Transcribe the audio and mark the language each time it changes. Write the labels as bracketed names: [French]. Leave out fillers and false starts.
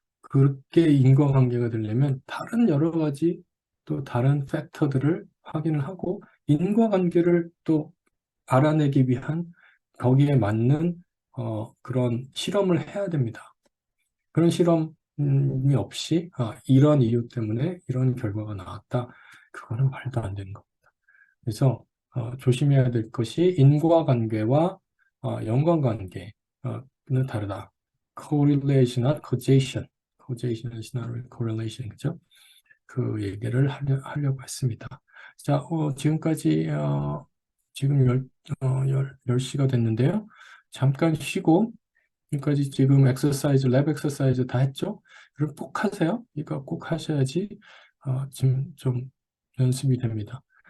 [Korean] 그렇게 인과관계가 되려면 다른 여러 가지 또 다른 팩터들을 확인을 하고 인과관계를 또 알아내기 위한 거기에 맞는 그런 실험을 해야 됩니다. 그런 실험이 없이 이런 이유 때문에 이런 결과가 나왔다. 그거는 말도 안 되는 거. 그래서 조심해야 될 것이 인과관계와 연관관계는 다르다. [English] correlation, not causation. causation is not correlation, [Korean] 그죠? 그 얘기를 하려고 했습니다. 자, 지금까지 지금 10시가 됐는데요. 잠깐 쉬고 지금까지 지금 엑서사이즈, 랩 엑서사이즈 다 했죠? 그럼 꼭 하세요. 이거 꼭 하셔야지 지금 좀 연습이 됩니다.